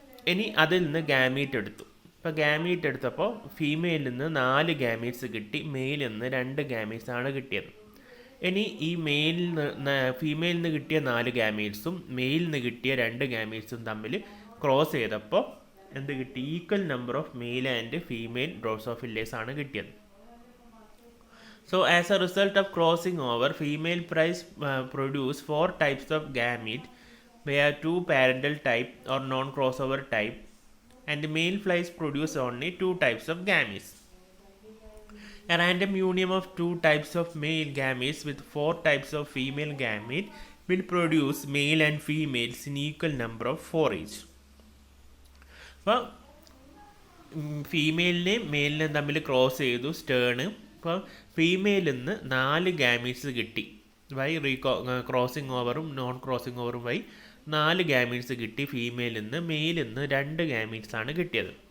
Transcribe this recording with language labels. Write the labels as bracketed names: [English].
[Malayalam] ഇനി അതിൽ നിന്ന് ഗാമീറ്റ് എടുത്തു. ഇപ്പോൾ ഗാമീറ്റ് എടുത്തപ്പോൾ ഫീമെയിലിൽ നിന്ന് 4 ഗാമീറ്റ്സ് കിട്ടി, മെയിലിൽ നിന്ന് 2 ഗാമീറ്റ്സ് ആണ് കിട്ടിയത്. ഇനി ഈ ഫീമെയിലിൽ നിന്ന് കിട്ടിയ 4 ഗാമീറ്റ്സും മെയിലിൽ നിന്ന് കിട്ടിയ 2 ഗാമീറ്റ്സും തമ്മിൽ ക്രോസ് ചെയ്തപ്പോൾ എന്ത് കിട്ടി, [English] equal number of male and female drosophilas [Malayalam] ആണ് കിട്ടിയത്. [English] So as a result of crossing over, female produce 4 types of gamete, where 2 parental type or non-crossover type, and the male flies produce only 2 types of gametes. A random union of 2 types of male gametes with 4 types of female gamete will produce male and females in equal number of 4 each. [Malayalam] അപ്പോൾ ഫീമെയിലിനെയും മെയിലിനെയും തമ്മിൽ cross ചെയ്തു സ്റ്റേണ്. അപ്പോൾ ഫീമെയിലിൽ നിന്ന് 4 gametes കിട്ടി, crossing ഓവറും non crossing ഓവറും 4 gametes കിട്ടി ഫീമെയിലിൽ നിന്ന്. മെയിലിൽ നിന്ന് 2 ഗാമീറ്റ്സ് ആണ് കിട്ടിയത്.